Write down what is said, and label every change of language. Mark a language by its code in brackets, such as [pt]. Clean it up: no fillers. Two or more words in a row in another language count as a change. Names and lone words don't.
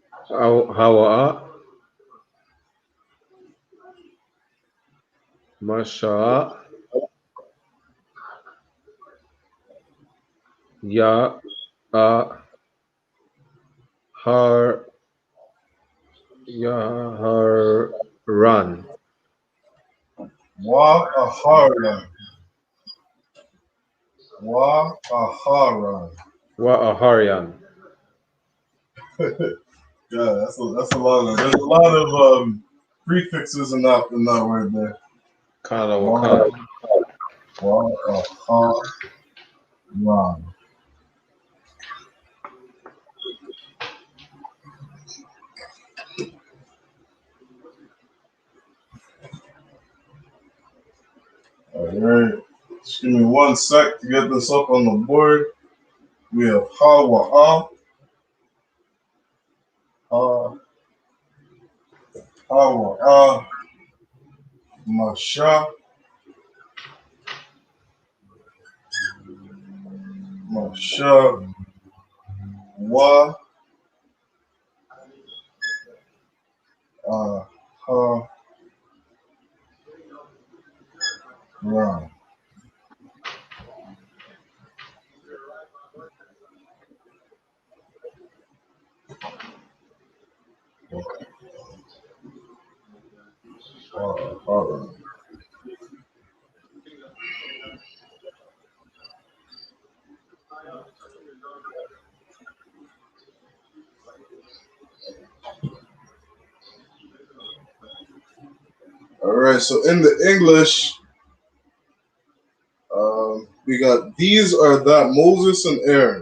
[en] Hawa'a, Masha'a, Ya, Har, Yaharan, Waharan. Waharan. Wa'aharian. Yeah, that's a lot of. There's a lot of prefixes in that word there. Kana Wa Wakan. Waharan. All right. Just give me 1 sec to get this up on the board. We have Hawa'a, Ha, Hawa'a, Masha, Masha, Wa, Ha, Ra. Ra. All right. So in the English, we got these are that Moses and Aaron.